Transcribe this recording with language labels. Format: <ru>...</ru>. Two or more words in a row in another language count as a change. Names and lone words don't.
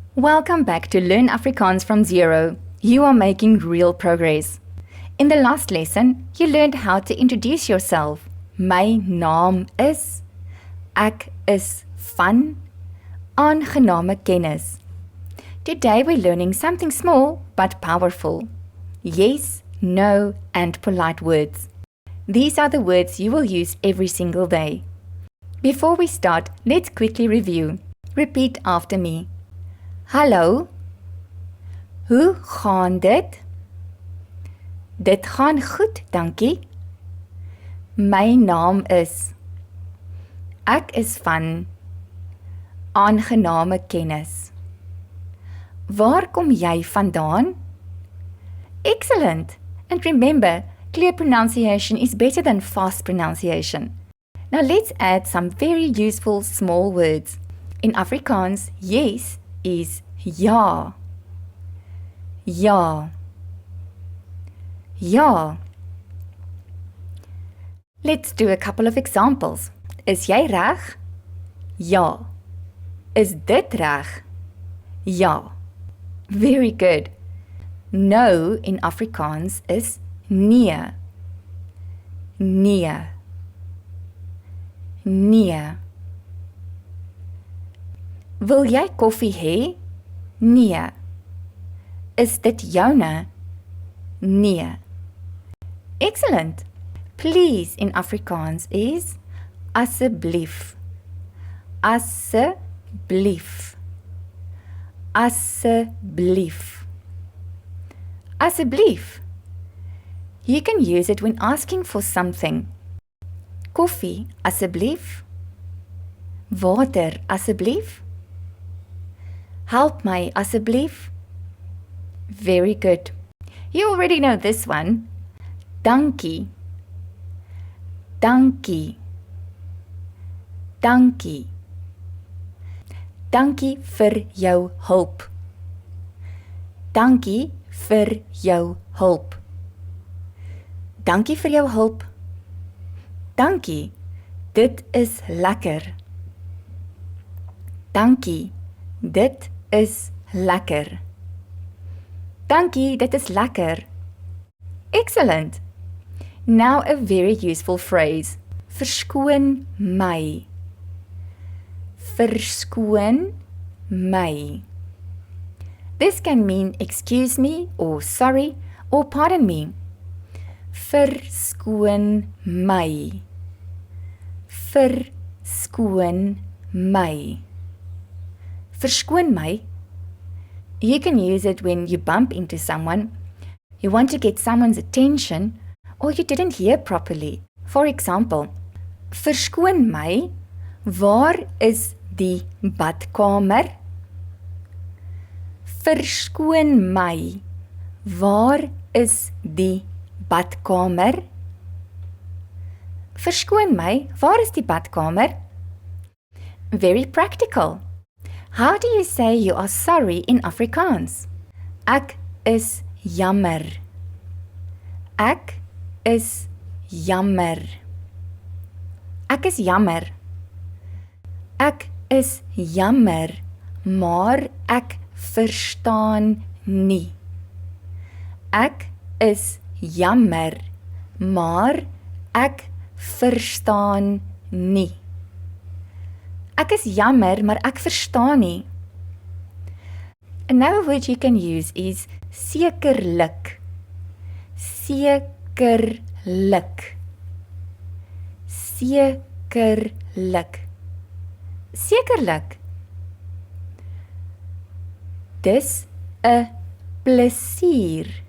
<en>Welcome back to Learn Afrikaans from Zero. You are making real progress. In the last lesson, you learned how to introduce yourself.</en> <af>My naam is, ek is van, aangename kennis.</af> <en>Today we're learning something small but powerful. Yes, no, and polite words. These are the words you will use every single day. Before we start, let's quickly review. Repeat after me.</en> <af>Hallo. Hoe gaan dit? Dit gaan goed, dankie. My naam is. Ek is van. Aangename kennis. Waar kom jy vandaan?</af> <en>Excellent! And remember, clear pronunciation is better than fast pronunciation. Now let's add some very useful small words. In Afrikaans, yes is ja.</en> <af>Ja. Ja.</af> <en>Let's do a couple of examples.</en> <af>Is jy reg? Ja. Is dit reg? Ja.</af> <en>Very good. No in Afrikaans</en> <af>is nee. Nee. Nee. Wil jy koffie hê? Nee. Is dit joune? Nee. Excellent.</af> <en>Please in Afrikaans is asseblief.</en> <af>Asseblief. Asseblief. Asseblief.</af> <en>You can use it when asking for something.</en> <af>Koffie, asseblief. Water, asseblief. Help my, asseblief.</af> <en>Very good. You already know this one.</en> <af>Dankie. Dankie. Dankie. Dankie vir jou hulp. Dankie vir jou hulp. Dankie vir jou hulp. Dankie. Dit is lekker. Dankie. Dit is lekker. Dankie, dit is lekker.</af> <en>Excellent. Now a very useful phrase.</en> <af>Verskoon my. Verskoon my.</af> <en>This can mean excuse me or sorry or pardon me.</en> <af>Verskoon my. Verskoon my. Verskoon my.</af> <en>You can use it when you bump into someone, you want to get someone's attention, or you didn't hear properly. For example,</en> <af>verskoon my, waar is die badkamer? Verskoon my, waar is die badkamer? Verskoon my, waar is die badkamer?</af> <en>Very practical. How do you say you are sorry in Afrikaans?</en> <af>Ek is jammer. Ek is jammer. Ek is jammer. Ek is jammer, maar ek verstaan nie. Ek is jammer, maar ek verstaan nie. Ek is jammer, maar ek verstaan nie.</af> <en>Another word you can use is sekerlik.</en> <af>Sekerlik. Sekerlik. Sekerlik. Dis 'n plesier.</af>